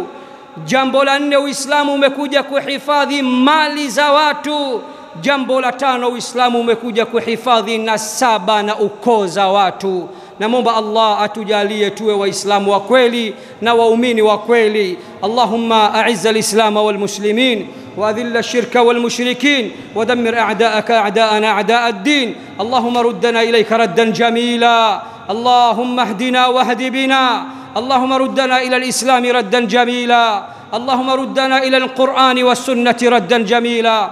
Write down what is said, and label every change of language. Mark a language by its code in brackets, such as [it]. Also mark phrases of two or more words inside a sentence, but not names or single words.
[sw] Jambo la nne, Uislamu umekuja kuhifadhi mali za watu. Jambo la tano, Uislamu umekuja kuhifadhi nasaba na ukoo za watu. Naomba Allah atujalie tuwe waislamu wa kweli na waumini wa kweli. [ar] اللهم أعز الإسلام والمسلمين وأذل الشرك والمشركين ودمر أعداءك أعداءنا أعداء الدين. اللهم ردنا إليك ردا جميلا، اللهم اهدنا واهد بنا، اللهم ردنا إلى الإسلام ردا جميلا، اللهم ردنا إلى القرآن والسنة ردا جميلا.